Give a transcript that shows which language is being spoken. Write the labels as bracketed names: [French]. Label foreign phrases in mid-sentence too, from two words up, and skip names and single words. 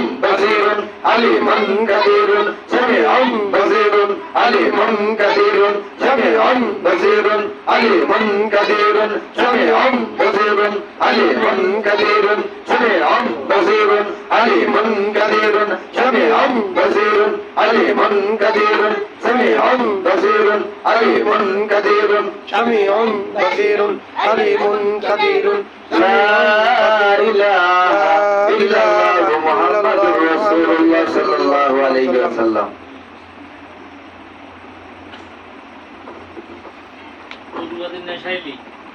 [Arabic] بصير عليم قدير سميع بصير عليم قدير سميع بصير عليم قدير سميع بصير عليم قدير سميع بصير عليم قدير سميع بصير عليم قدير سميع بصير عليم قدير سميع بصير عليم قدير لا إله إلا الله محمد رسول الله صلى الله عليه وسلم. নেশাইলি